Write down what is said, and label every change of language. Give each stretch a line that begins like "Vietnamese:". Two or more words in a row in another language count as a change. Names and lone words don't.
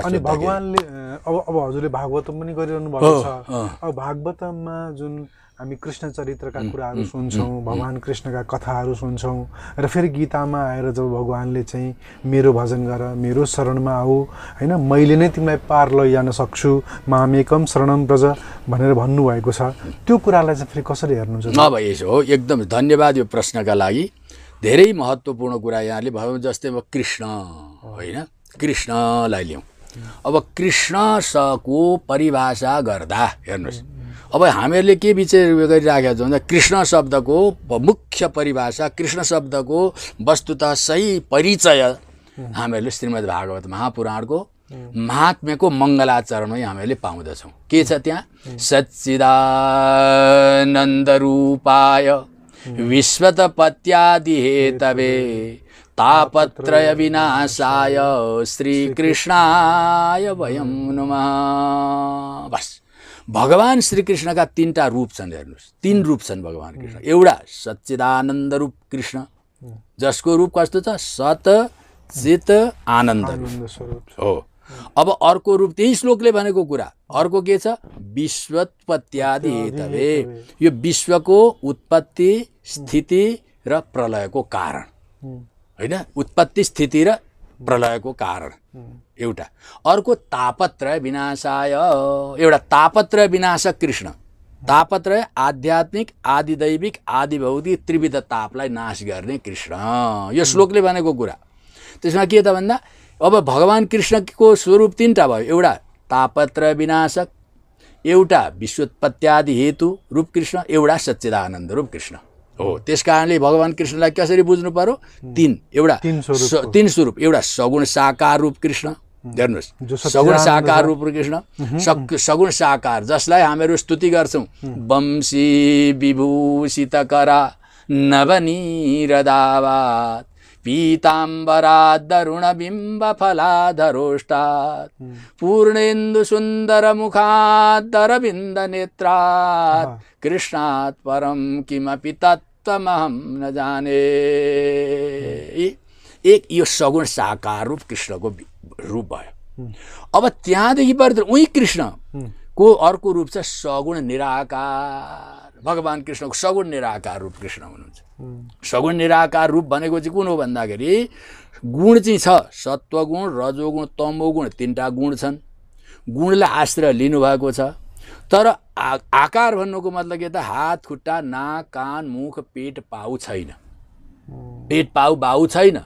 Nepali: अनि भगवानले अब हजुरले भागवतम पनि गरिरहनु भएको छ। अब भागवतममा जुन हामी कृष्ण चरित्रका कुराहरू सुन्छौँ, भगवान कृष्णका कथाहरू सुन्छौँ र फेरि गीतामा आएर जब भगवानले चाहिँ मेरो भजन गर, मेरो शरणमा आऊ होइन, मैले नै तिमीलाई पार लैजान सक्छु,
Sanskrit: मामेकम शरणम व्रज
Nepali: भनेर भन्नुभएको छ। त्यो कुरालाई चाहिँ फेरि कसरी हेर्नुहुन्छ? अब यसो हो, एकदम धन्यवाद यो प्रश्नका लागि। धेरै महत्त्वपूर्ण कुरा यहाँले भयो। जस्तै अब कृष्ण होइन, कृष्णलाई लिउँ। अब कृष्णको परिभाषा गर्दा हेर्नुहोस्, अब हामीहरूले के विचार गरिराखेका छौँ भन्दा कृष्ण शब्दको मुख्य परिभाषा, कृष्ण शब्दको वस्तुतः सही परिचय हामीहरूले श्रीमद् भागवत महापुराणको महात्म्यको मङ्गलाचरणमै हामीहरूले पाउँदछौँ। के छ त्यहाँ?
Sanskrit: सच्चिदानन्द रूपाय विश्वतपत्यादि हेतवे तापत्रय विनाशाय श्रीकृष्णाय वयं नमः।
Nepali: बस भगवान श्रीकृष्णका तीनटा रूप छन्। हेर्नुहोस्, तीन रूप छन् भगवान कृष्ण। एउटा सच्चिदानन्द रूप कृष्ण, जसको रूप कस्तो छ? सत चित आनन्द रूप हो। अब अर्को रूप त्यही श्लोकले भनेको कुरा अर्को के छ?
Sanskrit: विश्वोत्पत्त्यादि हेतवे,
Nepali: यो विश्वको उत्पत्ति स्थिति र प्रलयको कारण होइन, उत्पत्ति स्थिति र प्रलयको कारण एउटा। अर्को
Sanskrit: तापत्रय विनाशाय,
Nepali: एउटा तापत्रय विनाशक कृष्ण। तापत्रय आध्यात्मिक आदिदैविक आदिभौतिक त्रिविध तापलाई नाश गर्ने कृष्ण, यो श्लोकले भनेको कुरा। त्यसमा के त भन्दा अब भगवान कृष्णको स्वरूप तीनटा भयो। एउटा तापत्रय विनाशक, एउटा विश्वोत्पत्त्यादि हेतु रूप कृष्ण, एउटा सच्चिदानन्द रूप कृष्ण हो। त्यस कारणले भगवान कृष्णलाई कसरी बुझ्नु पर्यो? तीन, एउटा तीन स्वरूप। एउटा सगुण साकार रूप कृष्ण, हेर्नुहोस्, सगुण साकार रूप कृष्ण, सगुण साकार, जसलाई हामीहरू स्तुति गर्छौँ।
Sanskrit: वंशी विभूषित करा नवनीरदावात् पीताम्बरादरुण बिम्ब फलाधरोष्टात् पूर्णेन्दु सुन्दर मुखादरविन्द नेत्रात् कृष्णात् परम किमपि तत्त्वमहं न जाने।
Nepali: एक यो सगुण साकार रूप कृष्णको रूप भयो। अब त्यहाँदेखि पर उही कृष्णको अर्को रूप छ सगुण निराकार। भगवान कृष्णको सगुण निराकार रूप कृष्ण हुनुहुन्छ। सगुण निराकार रूप भनेको चाहिँ कुन हो भन्दाखेरि गुण चाहिँ छ, सत्वगुण रजोगुण तमोगुण तीनटा गुण छन्। गुणलाई आश्रय लिनुभएको छ, तर आकार भन्नुको मतलब के त? हात खुट्टा नाक कान मुख पेट पाउ छैन, पेट पाउ बाउ छैन।